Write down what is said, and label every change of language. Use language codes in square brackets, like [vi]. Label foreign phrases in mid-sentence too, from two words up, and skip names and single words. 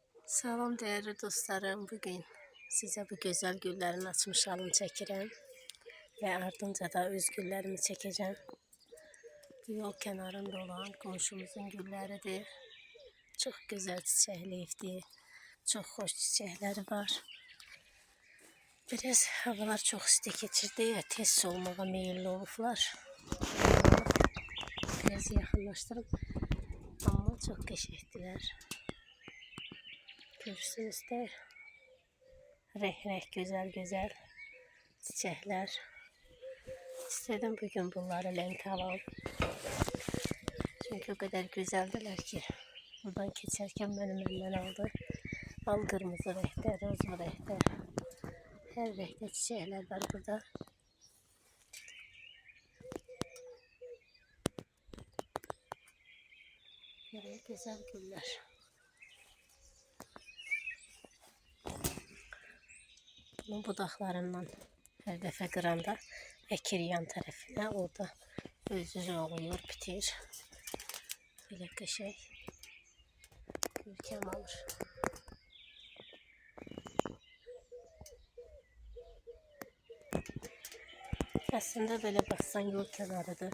[tr] Salam değerli dostlarım, bugün size bu güzel güllerin açmış halını çəkirəm ve ardınca da [az] öz güllerimi çəkəcəm. Bu yol kenarında olan komşumuzun gülləridir. Çox gözəl çiçəkliyibdir, çox xoş çiçəkləri var. Biraz havalar çox isti keçirdi ya, tez solmağa meyilli olublar. Biraz yaxınlaşdırım, amma çox qəşəngdilər. [tr] Görürsünüz de renk güzel çiçekler. İstedim bugün bunları lente alalım. Çünkü o kadar güzeldiler ki buradan geçerken benim elimden aldı. Al kırmızı renkte, rozlu renkte, her renkte çiçekler var burada. Böyle güzel güller. [az] Bunun budaklarından her dəfə qıranda əkir yan tərəfinə, orada öz-özü oluyor, bitir. Belə qəşəng görkəm alır. Əslində belə baxsan yol kənarıdır.